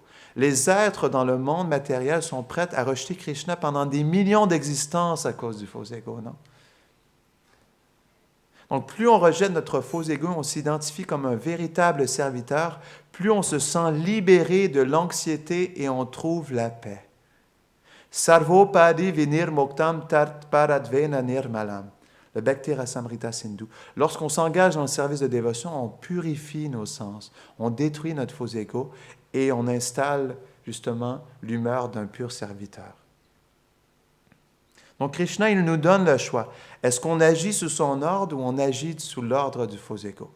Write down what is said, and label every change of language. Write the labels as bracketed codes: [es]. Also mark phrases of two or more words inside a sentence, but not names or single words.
[fr] Les êtres dans le monde matériel sont prêts à rejeter Krishna pendant des millions d'existences à cause du faux ego, non? Donc, plus on rejette notre faux ego, on s'identifie comme un véritable serviteur, plus on se sent libéré de l'anxiété et on trouve la paix. [sa] Sarvopadi vinir moktam tat paradvena nirmalam. [fr] Le Bhakti Rasamrita Sindhu. Lorsqu'on s'engage dans le service de dévotion, on purifie nos sens, on détruit notre faux ego et on installe justement l'humeur d'un pur serviteur. Donc Krishna, il nous donne le choix. Est-ce qu'on agit sous son ordre ou on agit sous l'ordre du faux ego?